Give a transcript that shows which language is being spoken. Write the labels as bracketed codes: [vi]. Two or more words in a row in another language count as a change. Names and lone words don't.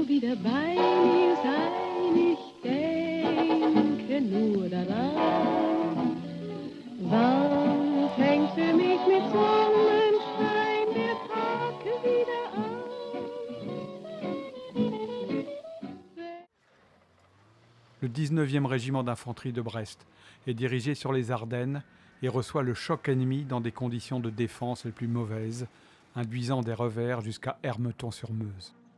[de] ihr bei mir sein, ich denke nur daran. Wann fängt für mich mit Sonnenschein der Tag wieder an? [fr] Le 19e régiment d'infanterie de Brest est dirigé sur les Ardennes et reçoit le choc ennemi dans des conditions de défense les plus mauvaises, induisant des revers jusqu'à Ermeton-sur-Meuse.